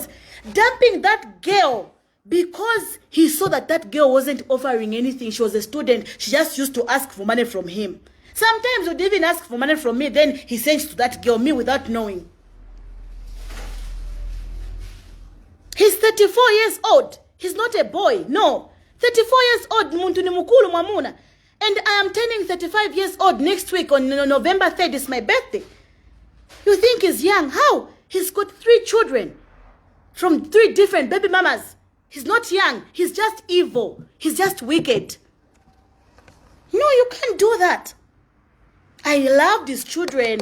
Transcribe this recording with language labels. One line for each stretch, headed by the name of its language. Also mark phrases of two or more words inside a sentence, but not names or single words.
English: Dumping that girl because he saw that that girl wasn't offering anything. She was a student. She just used to ask for money from him. Sometimes he would even ask for money from me. Then he sends to that girl, me without knowing. He's 34 years old. He's not a boy. No. 34 years old.
Nyanja: Muntu ni mukulu mwamuna.
English: And I am turning 35 years old next week on November 3rd. It's my birthday. You think he's young? How? He's got 3 children from 3 different baby mamas. He's not young. He's just evil. He's just wicked. No, you can't do that. I loved his children.